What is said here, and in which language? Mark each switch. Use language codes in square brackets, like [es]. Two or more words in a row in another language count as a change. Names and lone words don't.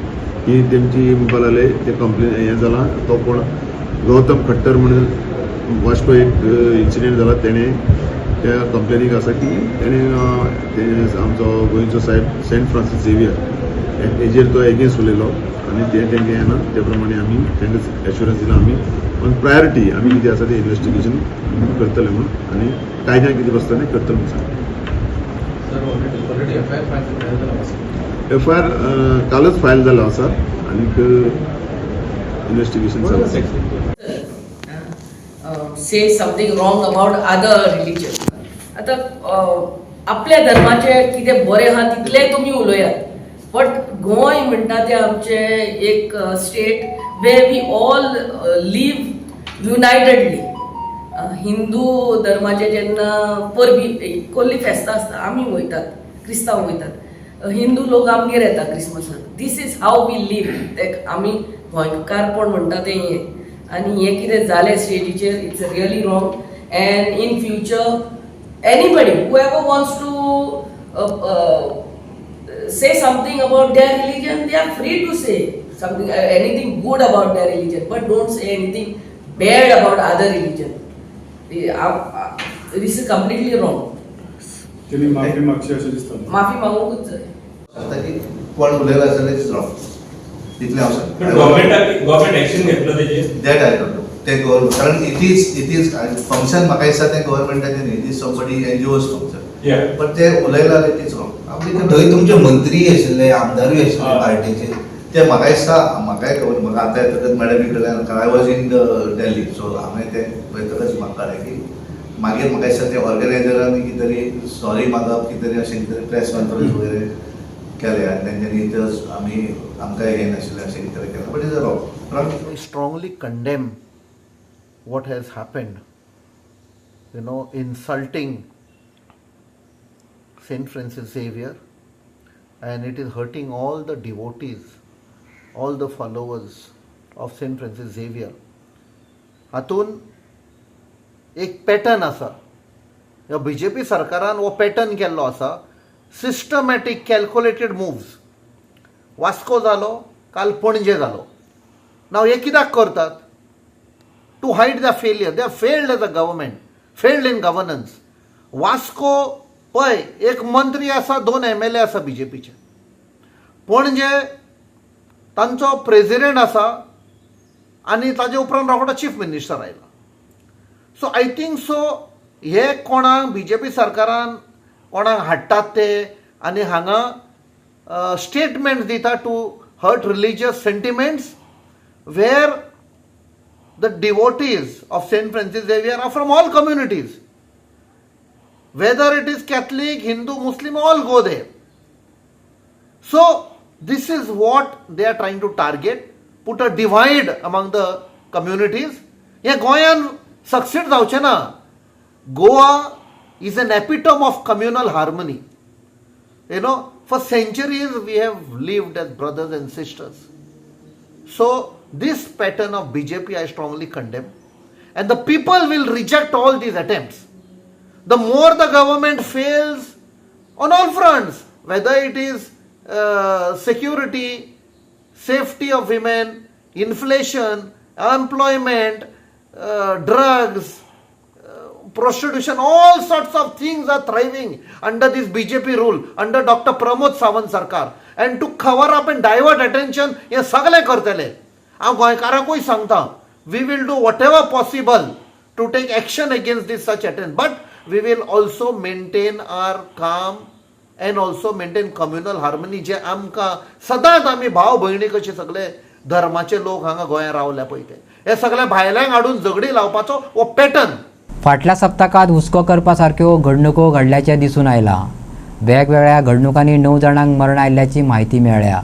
[kok] ही तेमची म्हणपा लागले ते कंप्लेन हें जाला तो कोण गौतम खट्टर म्हणून वास्को एक इन्सिडेंट जाला तेणें त्या कंप्लेनीक आसा की तेणें आमचो गोंयचो साहेब सेंट फ्रांसीस झेवियर हेजेर तो एगेन्स्ट उलयलो आनी ते तेंगे येना ते प्रमाणे आमी तेंका एश्युरन्स दिला आमी पण प्रायोरिटी आमी कितें आसा तें इन्व्हेस्टिगेशन करतले म्हणून आनी कायद्यान कितें बसता तें करतले म्हणून सांगता. FIR कालच फायल जाला आसा आनीक इन्व्हेस्टिगेशन चालू आसा. [en] say something wrong about other religion. [kok] आता आपल्या धर्माचे कितें बरें आहा तितलें तुमी उलयात, बट गोंय म्हणटा तें आमचें एक स्टेट [en] where we all live unitedly. [kok] हिंदू धर्माचे जेन्ना परबी कोल्ली फेस्तां आसता आमी वयतात, क्रिस्तांव वयतात, हिंदू लोक आमगेर येता क्रिसमसाक. [en] this is how we live. [kok] तेक आमी गोंयकारपण म्हणटा तें हें आनी हें कितें जालें स्टेजीचेर [en] it's really wrong. and in future anybody whoever wants to say something about their religion, they are free to say something, anything good about their religion, but don't say anything bad about other religion. This is completely wrong. [kok] माफी मागची अशें दिसता. माफी मागूंकूच जाय. कोण उलयला जाल्यार [en] it's wrong [kok] तितलें हांव सांगता. गव्हर्नमेंट एक्शन घेतलो तेजेर [en] that I don't know [kok] ते कारण [en] it is function [kok] म्हाका दिसता तें गव्हर्नमेंटाचें न्ही, [en] it is somebody NGO's function, but [kok] ते उलयला जाल्यार [en] it's wrong. [kok] आपली थंय तुमचे मंत्री आशिल्ले, आमदारूय आशिल्ले पार्टीचे, ते म्हाका दिसता म्हाकाय खबर म्हाका आतां येतकच मॅडमी कडल्यान [en] I was in Delhi, [kok] सो हांवें तें पळयतकच म्हाका कळ्ळें की मागीर म्हाका दिसता ते ऑर्गनायझरांनी कितें तरी सॉरी मागप कितें तरी अशें कितें तरी [en] press conference [kok] वगैरे केले आनी तेंच्यांनी जस्ट आमी आमकां हें नाशिल्लें अशें कितें तरी केलें, [en] but is wrong. I strongly condemn what has happened, insulting St. Francis Xavier, and it is hurting all the devotees, all the followers of St. Francis Xavier. [kok] हातून एक पॅटर्न आसा, ह्या BJP सरकारान हो पॅटर्न केल्लो आसा, [en] systematic calculated moves. [kok] वास्को जालो, काल पणजे जालो. नाव हे कित्याक करतात? [en] to hide the failure. they are failed as a government, failed in governance. [kok] वास्को पळय, एक मंत्री आसा, 2 MLA आसा BJPचे. पणजे तांचो प्रेसिडेंट आसा आनी ताजे उपरांत रोखडो [en] chief minister [kok] आयला. [en] so I think so [kok] हे कोणाक BJP सरकारान कोणाक हाडटात ते आनी हांगा स्टेटमेंट्स दिता [en] to hurt religious sentiments, where the devotees of St. Francis Xavier are from all communities. Whether it is Catholic, Hindu, Muslim, all go there. So, this is what they are trying to target, put a divide among the communities. [kok] हे गोंयान सक्सीड जावचें ना. [en] गोवा is an epitome of communal harmony. You know, for centuries we have lived as brothers and sisters. So this pattern of BJP I strongly condemn, and the people will reject all these attempts. The more the government fails on all fronts, whether it is security, safety of women, inflation, unemployment, drugs, prostitution, all sorts of things are thriving under this BJP rule, under Dr. Pramod Sawant Sarkar. And to cover up and divert attention, [kok] हे सगळे करतले. हांव गोंयकारांकूय सांगता, [en] we will do whatever possible to take action against this such attempt, but we will also maintain our calm and also maintain communal harmony. [kok] जे आमकां सदांच आमी भाव भयणी कशे सगळे धर्माचे लोक हांगा गोंयांत रावल्या पळय ते, हे सगळे भायल्यांक हाडून झगडी लावपाचो हो पॅटर्न. फाटल्या सप्तकात हुस्को करपासारक्यो घडणुको घडल्याचे दिसून आयला. वेगवेगळ्या घडणुकांनी 9 जाणांक मरण आयिल्ल्याची म्हायती मेळ्ळ्या.